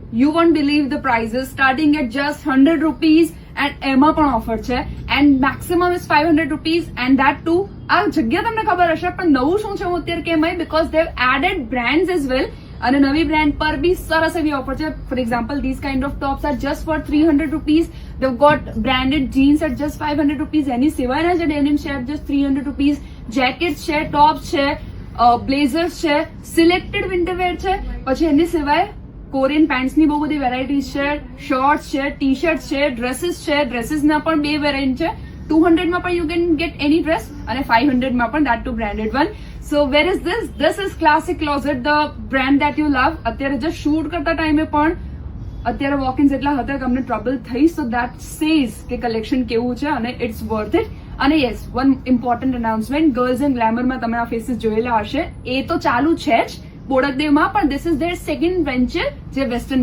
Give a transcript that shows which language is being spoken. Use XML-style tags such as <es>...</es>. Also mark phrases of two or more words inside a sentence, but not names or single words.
<en>You won't believe the prices starting at just 100 rupees and</en> <gu>એમાં પણ ઓફર છે</gu> <en>and maximum is 500 rupees and that too</en> <gu>આ જગ્યા તમને ખબર હશે પણ નવું શું છે હું અત્યારે કેમ</gu> <en>because they've added brands as well</en> <gu>અને નવી બ્રાન્ડ પર બી સરસ એવી ઓફર છે.</gu> <en>for example these kind of tops are just for 300 rupees. They've got branded jeans at just 500 rupees.</en> <gu>એની સિવાયના જે denim છે</gu> <en>at just 300 rupees.</en> <gu>જેકેટ્સ છે, ટોપ્સ છે, બ્લેઝર્સ છે, સિલેક્ટેડ વિન્ટરવેર છે, પછી એની સિવાય કોરિયન પેન્ટ્સની બહુ બધી વેરાયટીઝ છે, શોર્ટ્સ છે, ટી શર્ટ્સ છે, ડ્રેસીસના પણ બે વેરાયન્ટ છે.</gu> <en>200</en> <gu>માં પણ</gu> <en>you can get any dress</en> <gu>અને 500 માં પણ</gu> <en>that too branded one. So where is this? This is Classic Closet, the brand that you love.</en> <gu>અત્યારે જે શૂટ કરતા ટાઈમે પણ અત્યારે વોક-ઇન્સ એટલા હતા કે અમને ટ્રબલ થઈ,</gu> <en>so that says</en> <gu>કે કલેક્શન કેવું છે અને</gu> <en>it's worth it.</en> <gu>અને યસ,</gu> <en>one important announcement,</en> <gu>ગર્લ્સ એન્ડ ગ્લેમરમાં તમે આ ફેસીસ જોયેલા હશે, એ તો ચાલુ છે જ બોડકદેવમાં, પણ</gu> <en>this is their second venture</en> <gu>જે વેસ્ટર્ન</gu>